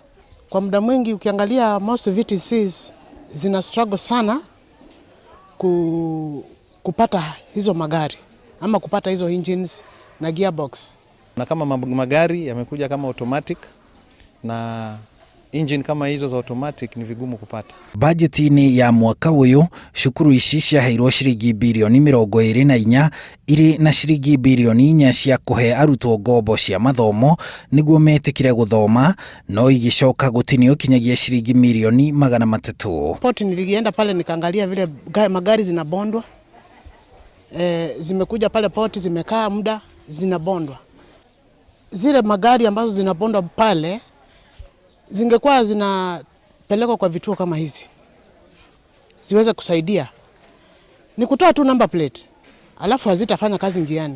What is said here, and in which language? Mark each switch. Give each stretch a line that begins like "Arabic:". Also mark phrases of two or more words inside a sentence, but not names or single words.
Swahili: Kwa muda mwingi ukiangalia
English: most VTCs
Swahili: zina struggle sana kupata hizo magari ama kupata hizo engines na gearbox. Na kama magari yamekuja kama automatic na engine kama hizo za automatic ni vigumu kupata.
Kikuyu: Budgetini ya mwaka uyu cukuru ici ciaheirwo ciringi bilioni 24 iri na ciringi bilioni 4 cia kuhe arutwo ngombo cia mathomo niguo metikire guthoma, no igicoka gutinio kinyagia ciringi milioni 300.
Swahili: Port nilienda pale nikaangalia vile magari zinabondwa. Zimekuja pale port zimekaa muda zinabondwa. Zile magari ambazo zinabondwa pale zingekuwa zinapelekwa kwa vituo kama hizi ziweze kusaidia, ni kutoa tu number plate alafu hazitafanya kazi njiani.